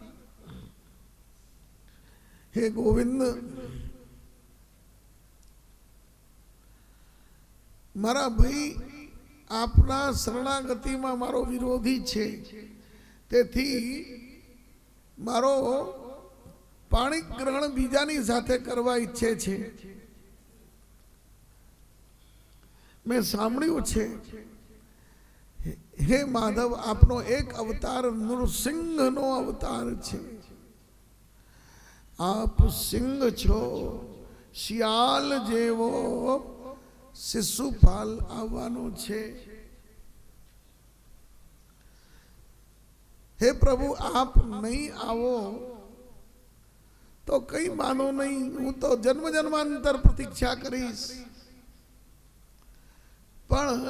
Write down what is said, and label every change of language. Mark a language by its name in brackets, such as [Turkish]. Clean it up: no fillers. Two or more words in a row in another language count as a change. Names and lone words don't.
[Gujarati] હે ગોવિંદ, મારા ભાઈ આપના શરણાગતિ માં મારો વિરોધી છે, તેથી મારો પાણી ગ્રહણ બીજાની સાથે કરવા ઇચ્છે છે। મેં સાંભળ્યું છે હે માધવ, આપનો એક અવતાર નૃસિંહ નો અવતાર છે। આપ સિંહ છો, શિયાળ જેવો શિશુપાલ આવવાનો છે। હે પ્રભુ, આપ નહીં આવો તો કંઈ માનો નહીં, હું તો જન્મ જન્માંતર પ્રતીક્ષા કરીશ। पण